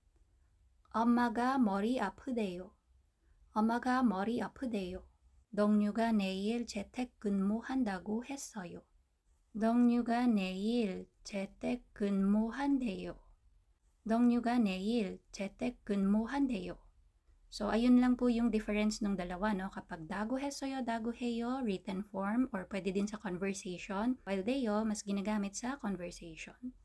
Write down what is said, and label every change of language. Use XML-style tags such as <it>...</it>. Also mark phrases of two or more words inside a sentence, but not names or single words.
<ko>엄마가 머리 아프대요. 엄마가 머리 아프대요. 동료가 내일 재택근무한다고 했어요. 동료가 내일 재택근무한대요. 동료가 내일 재택근무한대요.</ko> <tl>So, ayun lang po yung difference ng dalawa, no? Kapag</tl> <ko>다고 해요,</ko> <en>written form,</en> <tl>or pwede din sa conversation, while deyo, mas ginagamit sa conversation.</tl>